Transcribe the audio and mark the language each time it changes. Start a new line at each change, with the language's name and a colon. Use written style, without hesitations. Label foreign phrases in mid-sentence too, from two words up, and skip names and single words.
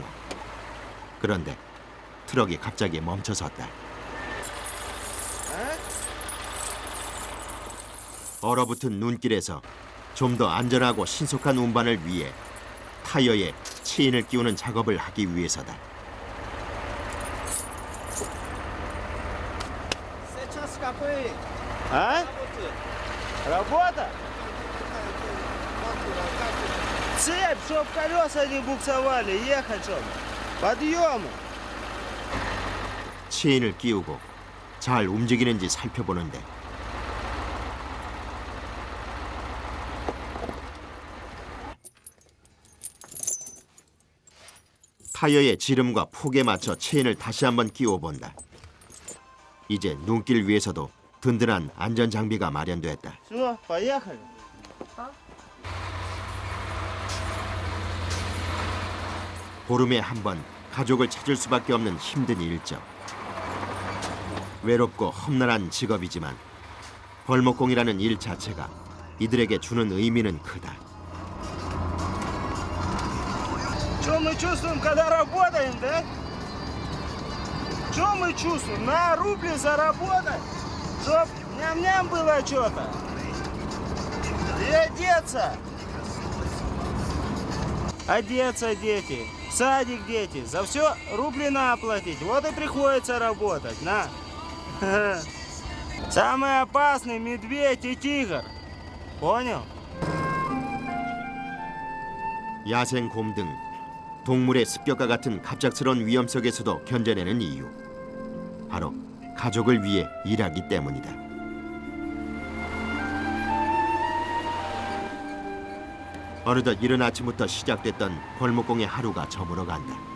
Korean: 그런데 트럭이 갑자기 멈춰섰다. 얼어붙은 눈길에서 좀 더 안전하고 신속한 운반을 위해 타이어에 체인을 끼우는 작업을 하기 위해서다.
Russian: А? Работа? Цепь, чтоб колеса не буксовали, ехать чтобы. Подъемы.
Korean: 체인을 끼우고 잘 움직이는지 살펴보는데 타이어의 지름과 폭에 맞춰 체인을 다시 한번 끼워본다. 이제 눈길 위에서도 든든한 안전장비가 마련됐다.
Russian: Все, поехали.
Korean: 보름에 한 번 가족을 찾을 수밖에 없는 힘든 일정. 외롭고 험난한 직업이지만 벌목공이라는 일 자체가 이들에게 주는 의미는 크다.
Russian: Что мы чувствуем, когда работаем, да? Что мы чувствуем? На рубли заработать, чтоб ням-ням было что-то. И одеться. Одеться, дети. В садик, дети. За все рубли надо платить. Вот и приходится работать, на. Самый опасный медведь и тигр. Понял?
Korean: 야생 곰 등 동물의 습격과 같은 갑작스러운 위험 속에서도 견뎌내는 이유. 바로 가족을 위해 일하기 때문이다. 어느덧 이른 아침부터 시작됐던 벌목공의 하루가 저물어간다.